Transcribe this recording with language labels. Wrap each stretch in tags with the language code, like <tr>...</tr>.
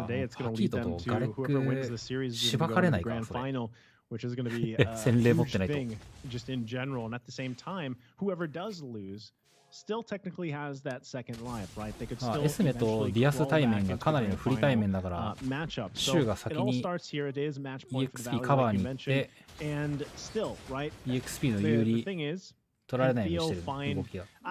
<ja>ハキートとガレックしばかれないからそれ。</ja> <en>Which is going to be a huge thing just in general, and at the same time, whoever does lose still technically has that second life, right? They could still</en> <ja>エスメとディアス対面がかなりの不利対面だから、シューが先に EXP カバーに行って EXP の有利取られないようにしてる動きが。</ja>